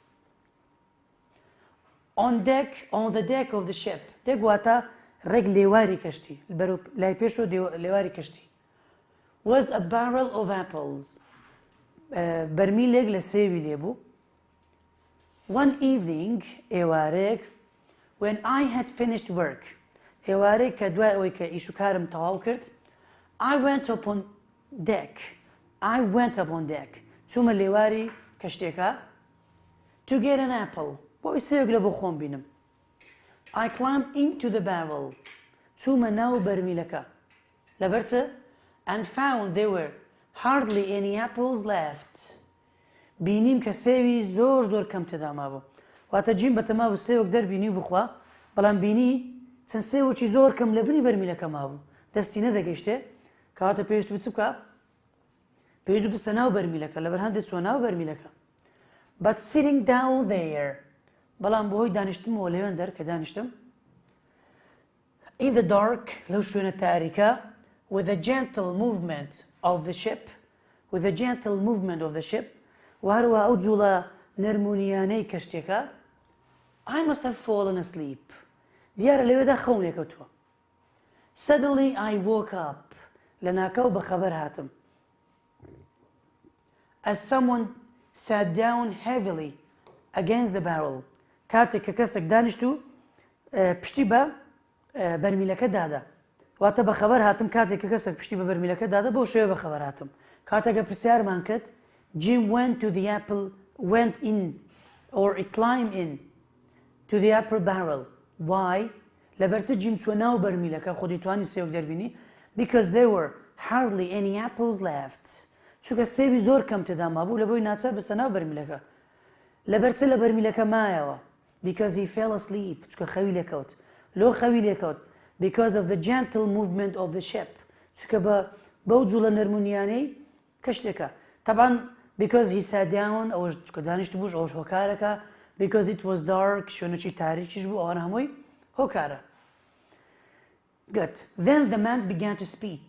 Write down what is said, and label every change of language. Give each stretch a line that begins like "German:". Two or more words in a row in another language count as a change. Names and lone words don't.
English: On the deck of the ship.
Central Kurdish: deck واتە ڕێک لێواری کەشتی لای پێشەوە لێواری کەشتی.
English: was a barrel of apples.
Central Kurdish: بەرمیلێک لە سێوی لێبوو.
English: One evening, ئێوارێک, when I had finished work,
Central Kurdish: ئێوارێک کە دوای ئەوەی کە ئیش و کارم تەواو کرد,
English: I went upon deck.
Central Kurdish: چوومە لێواری کەشتێکە
English: to get an apple.
Central Kurdish: بۆ سێوێک لە بۆ خۆم بینم.
English: I climbed into the barrel.
Central Kurdish: چوومە ناو بەرمیلەکە. لەبەر چ?
English: And found there were hardly any apples left.
Central Kurdish: بینیم کە سێوی زۆر کەم تێدا مابوو. واتە جیم بەتەماو سێوەک دەربینی و بخوا بەڵام بینی چەند سێوەکی زۆر کەم لە بنی بەرمیلەکە مابوو. دەستی نەدەگەیشتێ کەواتە پێویست بوو چ بکە؟ پێویست بوو بستە ناو بەرمیلەکە لەبەر هەندێک چووە ناو بەرمیلەکە.
English: But sitting down there.
Central Kurdish: بەڵام بۆ هۆی دانیشتمەوە لەوێندەر کە دانیشتم.
English: In the dark
Central Kurdish: لەو شوێنە تاریکە
English: with a gentle movement of the ship.
Central Kurdish: وهروە ئەو جوڵە نەرمونیانەی کەشتێکە
English: I must have fallen asleep.
Central Kurdish: دیارە لەوێدا خەوم لێکەوتووە.
English: Suddenly I woke up.
Central Kurdish: لە ناکەو بەخەبەر هاتم.
English: As someone sat down heavily against the barrel.
Central Kurdish: کاتێک کە کەسێک دانیشت و پشتی بە بەرمیلەکە دادا. واتە بەخەبەر هاتم کاتێک کە کەسێک پشتی بە بەرمیلەکە دادا بۆ شێوە بەخەبەر هاتم. کاتێکە پرسیارمان کرد
English: Jim went in or it climbed in to the upper barrel. Why?
Central Kurdish: لەبەرچە جیم چوە ناو بەرمیلەکە خۆی توانی سێوەک دەربینی
English: because there were hardly any apples left.
Central Kurdish: چونکە سێوی زۆر کەم تێدا مابوو لە بۆی ناچار بستە ناو بەرمیلەکە. لەبەرچە لە بەرمیلەکە مایەوە
English: because he fell asleep.
Central Kurdish: چونکە خەوی لێکەوت. لۆ خەوی لێکەوت
English: because of the gentle movement of the ship.
Central Kurdish: چونکە بەو جوڵە نەرمونیانەی کەشتێکە. طبعا
English: because he sat down
Central Kurdish: ئەوەش چونکە دانیشت بووش ئەوەش هۆکارەکە
English: because it was dark
Central Kurdish: شوێنێکی تاریکیش بوو ئەوانە هەمووی هۆکارە.
English: Good. Then the man began to speak.